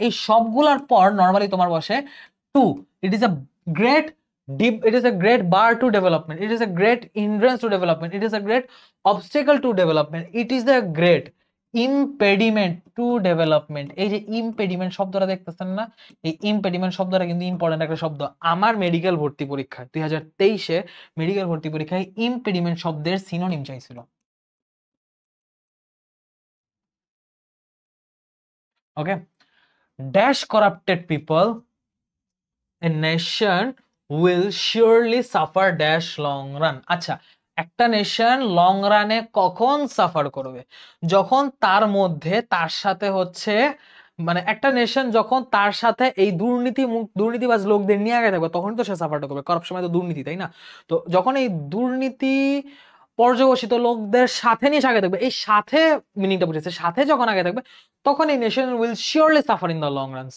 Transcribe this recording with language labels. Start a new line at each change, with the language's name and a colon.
Bangla: এই সবগুলোর পর নরমালি তোমার বসে
English: টু। It is a great dip, it is a great bar to development, it is a great hindrance to development, it is a great obstacle to development, it is a great impediment to development.
Bangla: এই যে ইমপেডিমেন্ট শব্দটা দেখতেছেন না, এই ইমপেডিমেন্ট শব্দটা কিন্তু important একটা শব্দ। আমার মেডিকেল ভর্তি পরীক্ষায় 2023-এ মেডিকেল ভর্তি পরীক্ষায় ইমপেডিমেন্ট শব্দের সিনোনিম চাইছিল।
English: Okay, dash corrupted people, a nation will surely suffer dash long run.
Bangla: আচ্ছা, একটা নেশন লং রানে কখন সাফার করবে? যখন তার মধ্যে তার সাথে হচ্ছে, মানে একটা নেশন যখন তার সাথে এই দুর্নীতিবাজ লোকদের নিয়ে আগে থাকবে, তখন তো সে সাফারটা করবে। করাপশন মানে তো দুর্নীতি, তাই না? তো যখন এই দুর্নীতি পর্যবসিত লোকদের সাথে নিয়ে আগে থাকবে, এই সাথে মিনিংটা বুঝেছে, সাথে যখন আগে থাকবে, তখন এই
English: Nation will surely suffer in the long run.